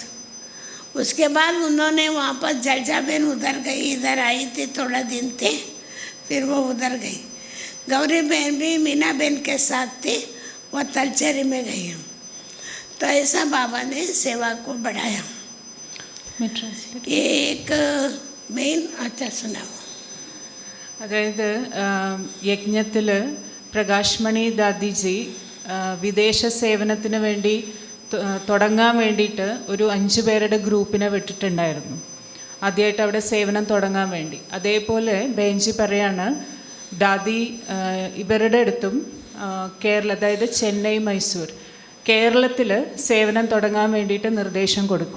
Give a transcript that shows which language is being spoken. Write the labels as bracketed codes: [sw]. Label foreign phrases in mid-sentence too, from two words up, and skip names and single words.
[hi] उसके बाद उन्होंने वहाँ पर जलजा बहन उधर गई, इधर आई थी, थोड़ा दिन थे, फिर वो उधर गई। गौरी बहन भी मीना बहन के साथ थी, वो तलचेरी में गई। तो ऐसा बाबा ने सेवा को बढ़ाया। ये एक മെയിൻ अच्छा सुनाओ। [ml] അതായത് യജ്ഞത്തിൽ പ്രകാശ് മണി ദാദിജി വിദേശ സേവനത്തിന് വേണ്ടി തുടങ്ങാൻ വേണ്ടിയിട്ട് ഒരു 5 പേരുടെ ഗ്രൂപ്പിനെ വിട്ടിട്ടുണ്ടായിരുന്നു, ആദ്യമായിട്ട് അവിടെ സേവനം തുടങ്ങാൻ വേണ്ടി. അതേപോലെ ബെഞ്ചി പറയാണ്, ദാദി ഇവരുടെ അടുത്തും കേരള, അതായത് ചെന്നൈ, മൈസൂർ, കേരളത്തിൽ സേവനം തുടങ്ങാൻ വേണ്ടിയിട്ട് നിർദ്ദേശം കൊടുത്തു.